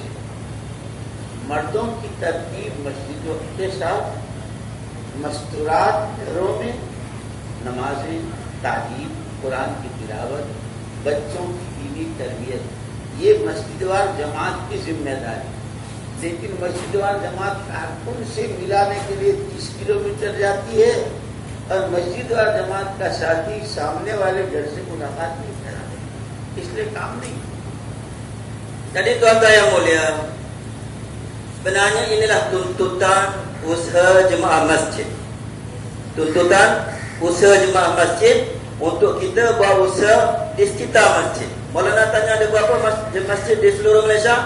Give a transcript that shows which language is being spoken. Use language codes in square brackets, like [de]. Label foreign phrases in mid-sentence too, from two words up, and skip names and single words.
[hi] मर्दों की तरतीब मस्जिदों के साथ, मस्तूरात घरों में नमाजें, तालीम, कुरान की तिलावत, बच्चों की दीनी तरबियत, ये मस्जिदवार जमात की जिम्मेदारी। लेकिन मस्जिदवार जमात कारकुन से मिलाने के लिए 30 किलोमीटर जाती है और मस्जिदवार जमात का साथी सामने वाले घर से मुलाकात नहीं कराते, इसलिए काम नहीं। [ms] Jadi tuan-tuan yang mulia, sebenarnya inilah tuntutan usaha jemaah masjid. Tuntutan usaha jemaah masjid untuk kita buat usaha di sekitar masjid. Maulana tanya ada berapa masjid di seluruh Malaysia?